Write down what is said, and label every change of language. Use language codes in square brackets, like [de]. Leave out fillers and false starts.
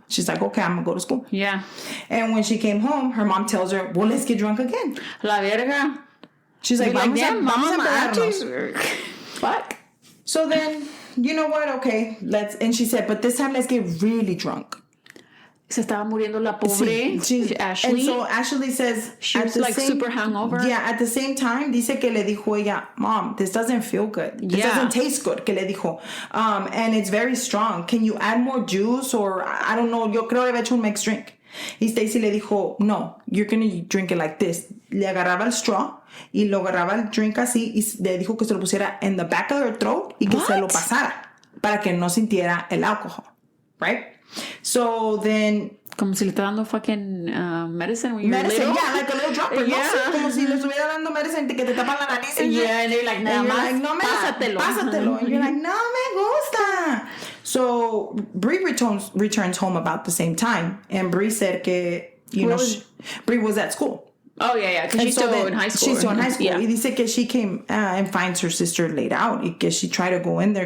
[en] She's like, okay, I'm going to go to school. Yeah. And when she came home, her mom tells her, well, let's get drunk again. [es] La verga. [en] She's like, Mom, fuck. So then, you know what? Okay, and she said, but this time let's get really drunk. [es] Se estaba muriendo la pobre Ashley. [en] And so Ashley says... She was like super hungover. Yeah, at the same time, [es] dice que le dijo ella, [en] Mom, this doesn't feel good. This doesn't taste good, [es] que le dijo. [en] And it's very strong. Can you add more juice? Or, I don't know, [es] yo creo que le había hecho un mixed drink. Y Stacey le dijo, no, [en] you're going to drink it like this. [es] Le agarraba el straw y lo agarraba el drink así y le dijo que se lo pusiera [en] in the back of her throat [es] y que se lo pasara para que no sintiera el alcohol. [en] Right? So then... [es] Como si le está dando [en] fucking medicine when you're little. Yeah, like a little dropper. Yeah. [es] No, como si le estuviera dando medicine que te tapan la nariz. [en] And they're like, [es] nada más, no pásatelo. [en] And you're like, [es] no me gusta. [en] So Bree returns home about the same time. And Bree said que, Bree was at school. Oh, yeah. Because she's still in high school. She's still in high school. Yeah. [es] Y dice que [en] she came and finds her sister laid out. [es] Y que [en] she tried to go in there.